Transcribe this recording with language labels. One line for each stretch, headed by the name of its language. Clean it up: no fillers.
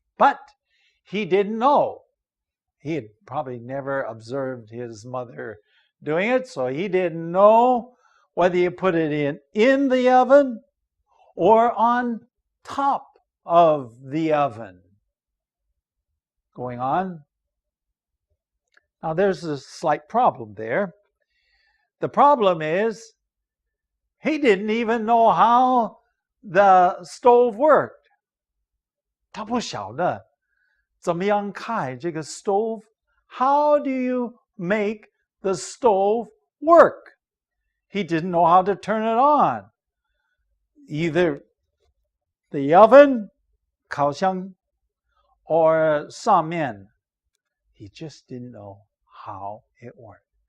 English: But he didn't know. He had probably never observed his mother doing it, so he didn't know whether you put it in the oven or on top of the oven. Going on. Now there's a slight problem there. The problem is he didn't even know how the stove worked.
Chinese: 他不晓得怎么样开这个 stove?
English: How do you make the stove work? He didn't know how to turn it on. Either the oven,
Chinese: 烤箱,
English: or
Chinese: 上面.
English: He just didn't know how it worked.